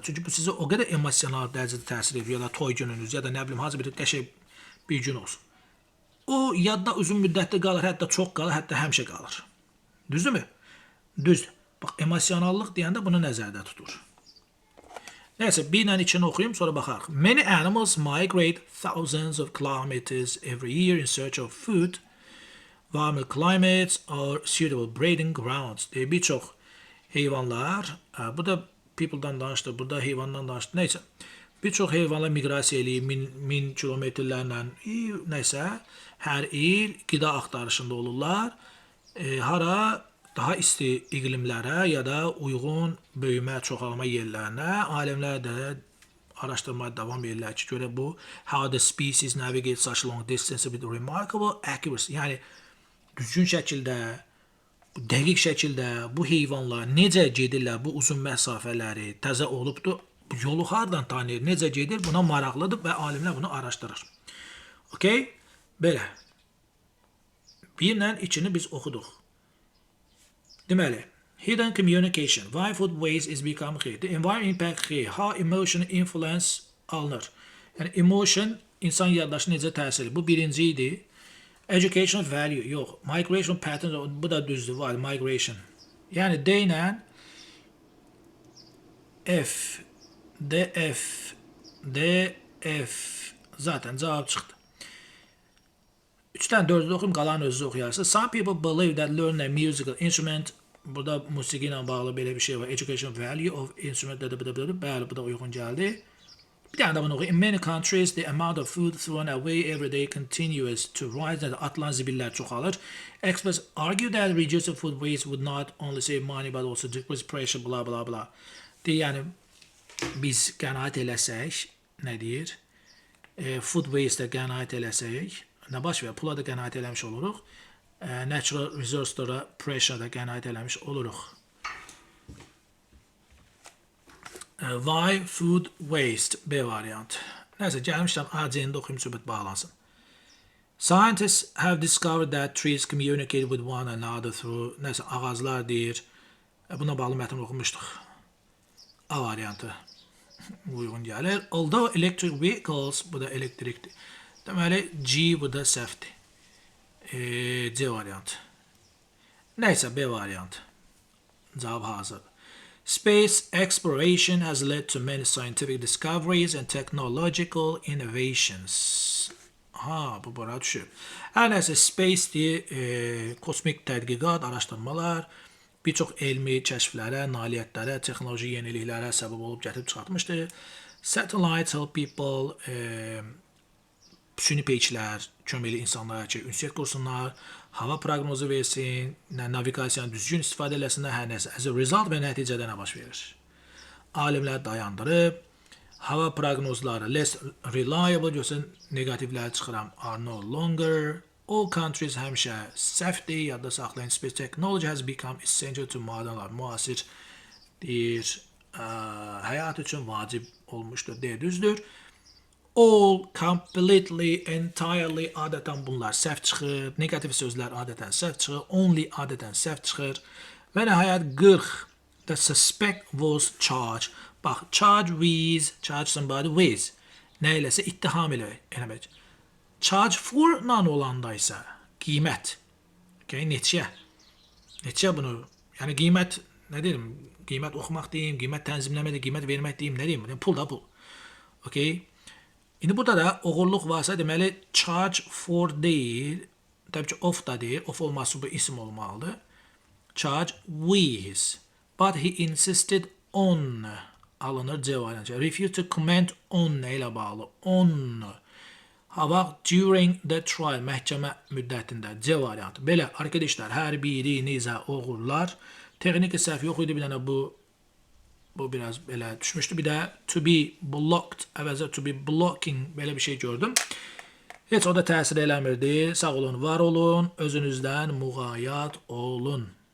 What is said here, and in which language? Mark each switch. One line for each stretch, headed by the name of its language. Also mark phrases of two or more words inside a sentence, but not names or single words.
Azerbaijani: Çünki bu sizə o qədər emosional dərəcədə təsir edir, ya da toy gününüz, ya da nə bilim, hansı bir qəşəng bir gün olsun. O yadda uzun müddətli qalır, hətta çox qalır, hətta həmişə qalır. Düzdürmü? Düzdür. Bax, emosionallıq deyəndə bunu nəzərdə tutur. Neyse, bir ilə içini oxuyum, sonra baxarıq.
English: Many animals migrate thousands of kilometers every year in search of food. Warmer climates are suitable breeding grounds.
Azerbaijani: Bir çox heyvanlar, bu da people'dan danışdı, burada heyvandan danışdı, neyse. Bir çox heyvanlar miqrasiya eləyir, min kilometrlərlə, neysə, hər il qida axtarışında olurlar. Hara daha isti iqlimlərə ya da uyğun böyümə, çoxalma yerlərinə alimlər də araşdırmaya davam edirlər ki, görə bu
English: how the species navigate such long distances with remarkable accuracy.
Azerbaijani: Yəni düzgün şəkildə, dəqiq şəkildə bu heyvanlar necə gedirlər bu uzun məsafələri, təzə olubdur, bu yolu hardan tanıyır, necə gedir, buna maraqlıdır və alimlər bunu araşdırır. Okay? Belə. Birlə içini biz oxuduq. Deməli,
English: hidden communication. Why food waste is become here? The environment impact here. How emotion influence alınır.
Azerbaijani: Yəni, emotion insan yaddaşı necə təsir edir? Bu birinci idi.
English: Educational value.
Azerbaijani: Yox.
English: Migration pattern.
Azerbaijani: Bu da düzdür. Var. Migration. Yəni, D ilə F, DF, DF. Zaten cavab çıxdı. 3-dən 4-ü oxuyum, qalan özünüz oxuyarsınız.
English: Some people believe that learning a musical instrument,
Azerbaijani: burada musiqi ilə bağlı belə bir şey var.
English: Education value of instrument,
Azerbaijani: bəli, bu da uyğun gəldi. Bir dənə də bunu oxuyum.
English: In many countries, the amount of food thrown away every day continues to rise.
Azerbaijani: Atılan zibillər çoxalır.
English: Experts argue that reducing food waste would not only save money, but also decrease pressure, blah, blah, blah.
Azerbaijani: Yəni, biz qənaət eləsək, nə deyir?
English: Food waste-də
Azerbaijani: qənaət eləsək, nə baş verir? Pula da qənaət eləmiş oluruq.
English: Natural resource-lara
Azerbaijani: pressure da qənaət eləmiş oluruq.
English: Why food waste?
Azerbaijani: B variant. Nəysə, gəlmişdən A-cəyində oxuyum, söhbət bağlansın.
English: Scientists have discovered that trees communicate with one another through,
Azerbaijani: nəysə, ağaclar deyir. Buna bağlı mətn oxumuşduq. A variantı uyğun gəlir.
English: Although electric vehicles,
Azerbaijani: bu da elektrikdir. Deməli, G bu da səhvdir. C variant. Neyse, B variant. Cavab hazır.
English: Space exploration has led to many scientific discoveries and technological innovations.
Azerbaijani: Ha, bu bura düşür. Hər nəsə, space deyir, kosmik tədqiqat, araşdırmalar, bir çox elmi kəşflərə, nailiyyətlərə, texnoloji yeniliklərə səbəb olub gətirib çıxartmışdır.
English: Satellites help people,
Azerbaijani: süni peyçlər köməkli insanlara ki, ünsiyyət qursunlar, hava proqnozu versin, naviqasiyanı düzgün istifadə eləsinlər, hər nəsə.
English: As a result
Azerbaijani: və nəticədə nə baş verir? Alimlər dayandırıb, hava proqnozları
English: less reliable,
Azerbaijani: görsən, negativləri çıxıram,
English: are no longer. All countries
Azerbaijani: həmişə səhvdir, yadda saxlayın.
English: Space technology has become essential to modern life.
Azerbaijani: Müasir deyir, həyat üçün vacib olmuşdur, deyir, düzdür.
English: All, completely, entirely
Azerbaijani: adətən bunlar səhv çıxır. Negativ sözlər adətən səhv çıxır. Only adətən səhv çıxır. Və nəhayət 40.
English: The suspect was charged. Bax, charge somebody with.
Azerbaijani: Nə eləsə ittiham eləmək.
English: Charge for
Azerbaijani: nan olanda isə qiymət. Okay, neçə bunu, yəni qiymət, nə deyim, qiymət oxumaq deyim, qiymət tənzimləmək, qiymət vermək deyim, nə deyim, pul da pul. Okay. İndi burada da oğurluq varsa deməli
English: charge for
Azerbaijani: deyil, təbii ki of da deyil, of olması bu isim olmalıdır.
English: Charge with, but he insisted on
Azerbaijani: alınır C variantı.
English: Refuse to comment on
Azerbaijani: nə ilə bağlı?
English: On. Hava during the trial,
Azerbaijani: məhkəmə müddətində C variantı. Belə arkadaşlar, hər birinizə uğurlar. Texniki səhv yox idi, bir dənə bu biraz belə düşmüşdü. Bir də
English: to be blocked
Azerbaijani: əvəzə
English: to be blocking
Azerbaijani: belə bir şey gördüm. Heç o da təsir eləmirdi. Sağ olun, var olun. Özünüzdən müğayət olun.